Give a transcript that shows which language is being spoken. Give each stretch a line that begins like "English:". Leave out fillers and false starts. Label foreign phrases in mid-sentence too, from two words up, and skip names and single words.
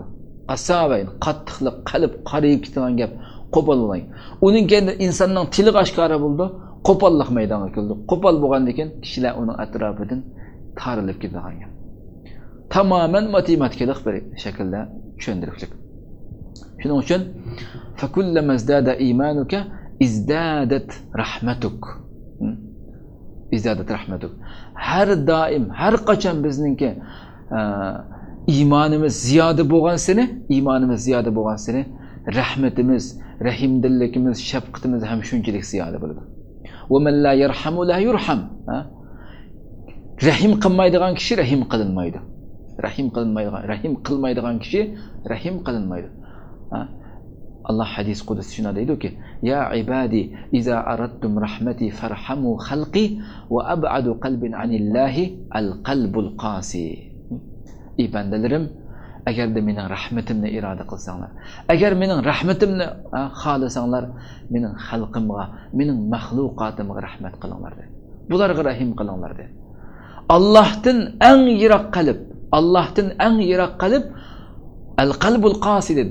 Uzbek: Qasovat, qattiqlik, qalb qariyib ketgan gap, qo'pol bo'lgan. Uning keyinda insonning tili oshkora bo'ldi, qo'pollik maydonga keldi. Qo'pol bo'lgandan keyin kishilar uning atrofidan tarilib ketgan gap. Tamamen matematik bir shaklda tushuntirishlik. Shuning uchun
Arabic: فكلما ازداد إيمانك ازدادت رحمتك. ازدادت رحمتك.
Uzbek: Her daim, her qaçan bizninki imanımız ziyade bo'lgan sene, imanımız ziyade bo'lgan sene, rahmetimiz, rahimdilligimiz, shafqatimiz ham shunchalik ziyade bo'ladi.
Arabic: ومن لا يرحم لا يرحم.
Uzbek: Rahim qilmaydigan kishi rahim qilinmaydi. Rahim qilmaydigan kishi rahim qilinmaydi. Allah hadis qudsi shuna deydi-ki:
Arabic: "يا عبادي إذا أردتم رحمتي فارحموا خلقي وأبعد قلب عن الله القلب القاسي."
Uzbek: Ey bandalarim, agarda mening rahmatimni iroda qilsanglar, agar mening rahmatimni xohlasanglar, mening xalqimga, mening maxluqotimga rahmat qilinglar dedi. Bularga rahim qilinglar dedi. Allohdan eng yiroq qalb, Allohdan eng yiroq qalb
Arabic: القلب القاسي
Uzbek: dedi.